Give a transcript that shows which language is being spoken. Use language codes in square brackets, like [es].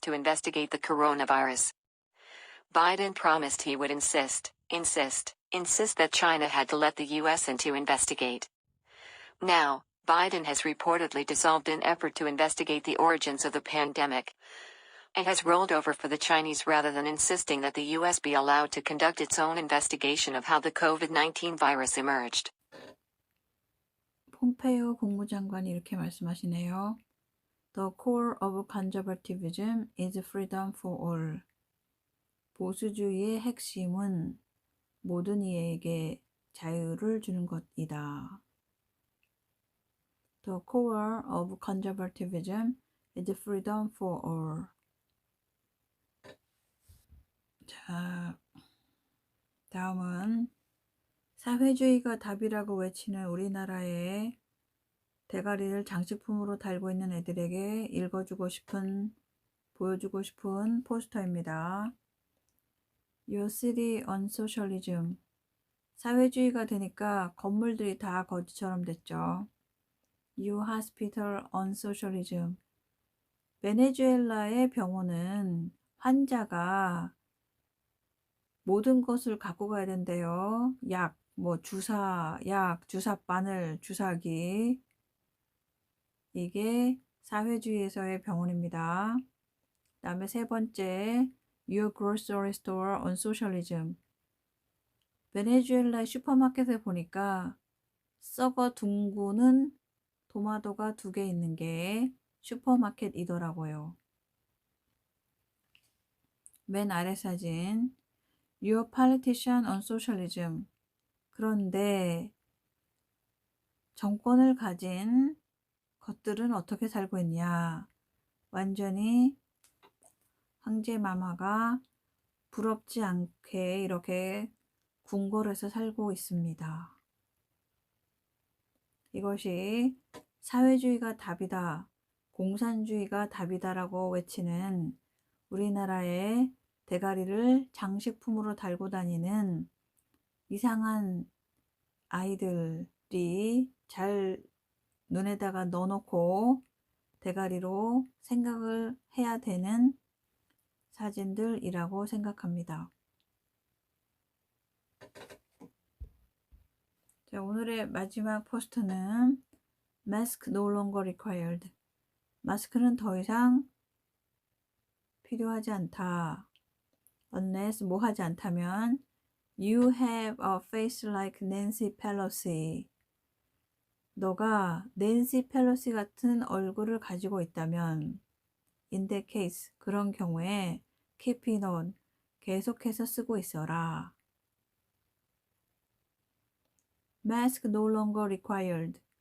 [en] to investigate the coronavirus. Biden promised he would insist that China had to let the U.S. in to investigate. Now, Biden has reportedly dissolved an effort to investigate the origins of the pandemic and has rolled over for the Chinese rather than insisting that the U.S. be allowed to conduct its own investigation of how the COVID-19 virus emerged. [ko] 폼페이오 국무장관이 이렇게 말씀하시네요. [en] The core of conservatism is freedom for all. [ko] 보수주의의 핵심은 모든 이에게 자유를 주는 것이다. [en] The core of conservatism is freedom for all. [ko] 자, 다음은 사회주의가 답이라고 외치는 우리나라의 대가리를 장식품으로 달고 있는 애들에게 읽어주고 싶은, 보여주고 싶은 포스터입니다. [en] Your city on socialism. [ko] 사회주의가 되니까 건물들이 다 거지처럼 됐죠. [en] Your hospital on socialism. [ko] 베네수엘라의 병원은 환자가 모든 것을 갖고 가야 된대요. 약, 주사, 바늘, 주사기. 이게 사회주의에서의 병원입니다. 그 다음에 세 번째, [en] Your grocery store on socialism. [ko] 베네수엘라의 슈퍼마켓에 보니까 썩어 둥그는 도마도가 2개 있는 게 슈퍼마켓이더라고요. 맨 아래 사진, [en] Your politician on socialism. [ko] 그런데 정권을 가진 것들은 어떻게 살고 있냐. 완전히 황제마마가 부럽지 않게 이렇게 궁궐에서 살고 있습니다. 이것이 사회주의가 답이다, 공산주의가 답이다라고 외치는 우리나라의 대가리를 장식품으로 달고 다니는 이상한 아이들이 잘 눈에다가 넣어놓고 대가리로 생각을 해야 되는 사진들이라고 생각합니다. 자, 오늘의 마지막 포스터는 [en] Mask no longer required. [ko] 마스크는 더 이상 필요하지 않다. [en] Unless [ko] 뭐 하지 않다면 [en] You have a face like Nancy Pelosi. [ko] 너가 낸시 펠로시 같은 얼굴을 가지고 있다면 [en] In that case, [ko] 그런 경우에 [en] keep it on, [ko] 계속해서 쓰고 있어라. [en] Mask no longer required.